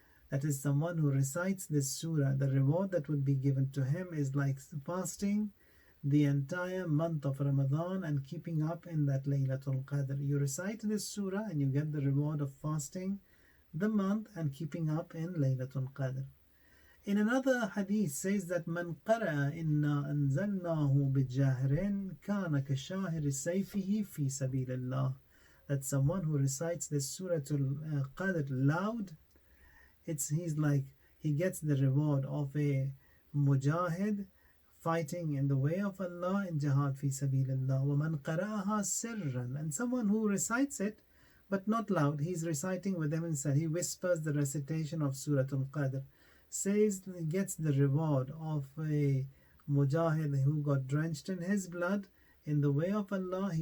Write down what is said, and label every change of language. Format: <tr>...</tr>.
<en>That is, someone who recites this surah, the reward that would be given to him is like fasting the entire month of Ramadan and keeping up in that Laylatul Qadr. You recite this surah and you get the reward of fasting the month and keeping up in Laylatul Qadr. In another hadith says that</en> <ar>من قرأ إنا أنزلناه بجاهر كان كشاهر سيفه في سبيل الله.</ar> <en>That someone who recites the Surah Al-Qadr loud, he's like he gets the reward of a mujahid fighting in the way of Allah in jihad fi sabilillah.</en> <ar>وَمَنْ قَرَأَهَا سِرًّا,</ar> <en>and someone who recites it but not loud, he's reciting with them inside, he whispers the recitation of Surah Al-Qadr, says he gets the reward of a mujahid who got drenched in his blood in the way of Allah.</en>